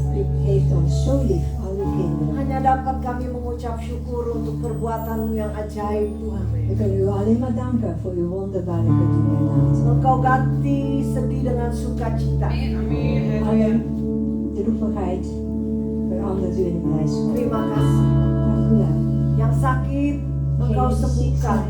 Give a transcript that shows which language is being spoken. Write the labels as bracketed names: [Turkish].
[Dutch] U heeft ons zo lief, al uw kinderen. [Indonesian] Hanya dapat kami mengucap syukur untuk perbuatan-Mu yang ajaib, Tuhan. [Dutch] We kunnen u alleen maar danken voor uw wonderbaarlijke doen en laten. [Indonesian] Engkau ganti sedih dengan sukacita. [Dutch] Alle droevigheid verandert u in blijdschap. [Indonesian] Terima kasih. [Dutch] Dank u wel. [Indonesian] Yang sakit, Engkau [Dutch] Degenen die ziek [Indonesian] sembuhkan.